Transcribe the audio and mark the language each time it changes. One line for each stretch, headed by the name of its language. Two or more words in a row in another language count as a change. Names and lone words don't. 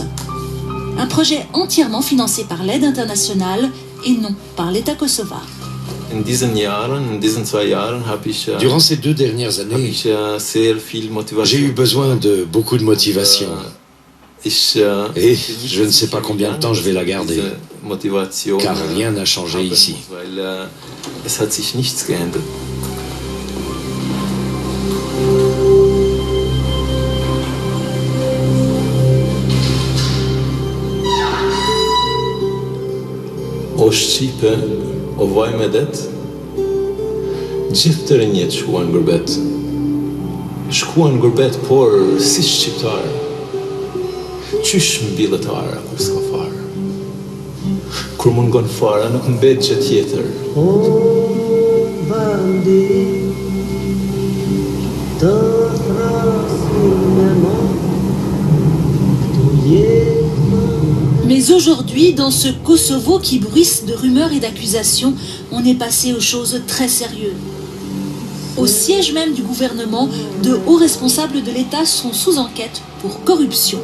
French: Un projet entièrement financé par l'aide internationale et non par l'État kosovar. Durant ces 2 dernières années, j'ai eu besoin de beaucoup de motivation. Et je ne sais pas combien de temps je vais la garder, car rien n'a changé ici.
Albanian: O Shqipe, o vaj me det, gjithë të rinjet shkuan gurbet. Shkuan gurbet, por si shqiptarë. Qysh mbillet ara kur s'ka farë. Kur mungon fara, nuk mbet gjë tjetër. O bandi, të
French: Mais aujourd'hui, dans ce Kosovo qui bruisse de rumeurs et d'accusations, on est passé aux choses très sérieuses. Au siège même du gouvernement, de hauts responsables de l'État sont sous enquête pour corruption.